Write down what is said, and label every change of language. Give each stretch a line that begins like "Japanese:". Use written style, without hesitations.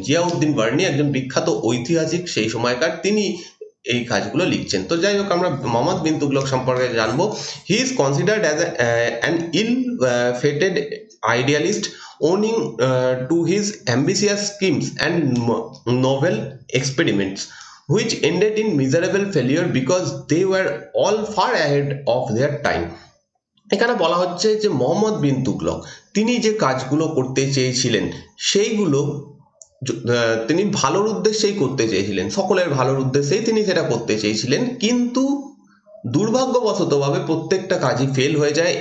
Bangla: Ziauddin Bernie একজন বিখ্যাত ঐতিহাসিক সেই সময়কার, তিনি এই কাজগুলো লিখছেন। তো যাই হোক, আমরা মোহাম্মদ বিন তুগলক সম্পর্কে জানবো।
English: He is considered as an ill fated idealist owing to his ambitious schemes and novel experiments which ended in miserable failure because they were all far ahead of their time.
Bangla: এখানে বলা হচ্ছে যে মোহাম্মদ বিন তুগলক তিনি যে কাজগুলো করতে চেয়েছিলেন সেইগুলো তিনি ভালোর উদ্দেশ্যেই করতে চেয়েছিলেন, সকলের ভালোর উদ্দেশ্যেই তিনি সেটা করতে চেয়েছিলেন, কিন্তু দুর্ভাগ্যবশতভাবে প্রত্যেকটা কাজই ফেল হয়ে যায়।